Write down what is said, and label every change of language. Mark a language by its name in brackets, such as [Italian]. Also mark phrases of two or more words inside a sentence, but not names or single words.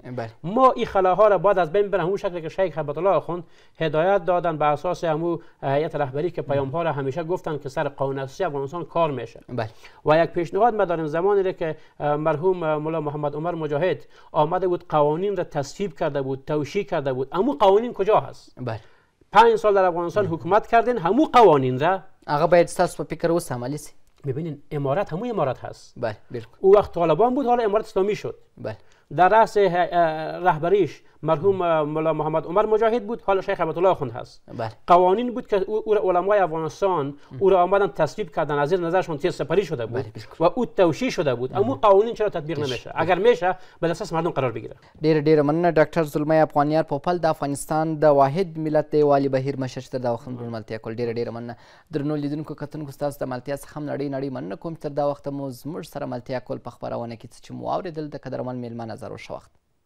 [Persian] ما این خلاها را باید از بین ببریم. همون شکلی که شیخ هیبت الله آخوند هدایت دادن بر اساس همون هیئت رهبری که پیام ها را همیشه گفتن که سر قانون اساسی افغانستان کار میشه. و یک پیشنهاد ما داریم زمانی را که مرحوم مولا محمد عمر مجاهد آمده بود قوانین را تصویب کرده بود، توشیح کرده بود، اما قوانین کجا هست؟ 5 سال در افغانستان حکومت کردین، همو قوانین را [Pashto] هغه باید ستاسو په فکر اوس عملی سي. [Persian] ببینین امارات همو امارات هست. بله بالکل. او وقت طالبان بود، حالا امارات اسلامی شد. در رأس رهبریش مرحوم مولا محمد عمر مجاهد بود، حالا شیخ هیبت الله آخوند هست. قوانین بود که او علمای افغانستان او را آمدن تصویب کردن، از زیر نظرشون تیر سپری شده بود و او توشیح شده بود. اما قوانین چرا تطبیق نمیشه؟ اگر میشه به دست مردم قرار بگیره. [Pashto] ډیر مننه ډاکټر زلمی افغانیار پوپل د افغانستان د واحد ملت د یووالي بهیر مشر چې تر دا وخت مو ملتیا کول. ډیر مننه درنو لیدونکو کتونکو ستاسو د ملتیا څخه نړۍ مننه کوم چې تر دا وخت مو زموږ سره ملتیا کول په خبرونه کې چې مو اوریدل د قدرمن میلمه نظر او شوخت.